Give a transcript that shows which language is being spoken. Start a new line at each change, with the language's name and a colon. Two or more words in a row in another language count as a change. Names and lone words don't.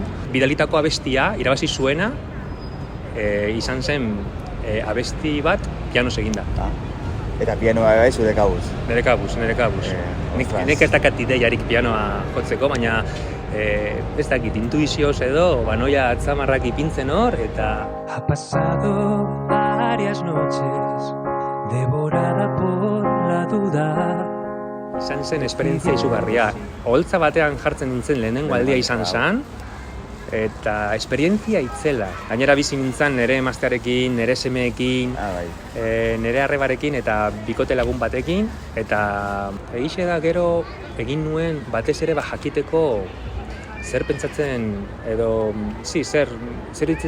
Basque: Bidalitako abestia, irabazi zuena, izan zen abesti bat pianoz eginda. Eta pianoa bai zure kabuz? Nire kabuz. Nik ez dakat ideiarik pianoa jotzeko, baina ez dakit intuizioz edo, noia atzamarrak ipintzen hor, eta...
Spanish: Ha pasado varias noches devorada por la duda.
Basque: Izan zen esperientzia izugarria. Oholtza batean jartzen nintzen lehenengo aldia izan zen, eta esperientzia itzela. Gainera bizi nintzen nire emaztearekin, nire semeekin, nire arrebarekin eta bikote lagun batekin. Eta egixe da gero egin nuen batez ere jakiteko zer pentsatzen edo, zer iritzen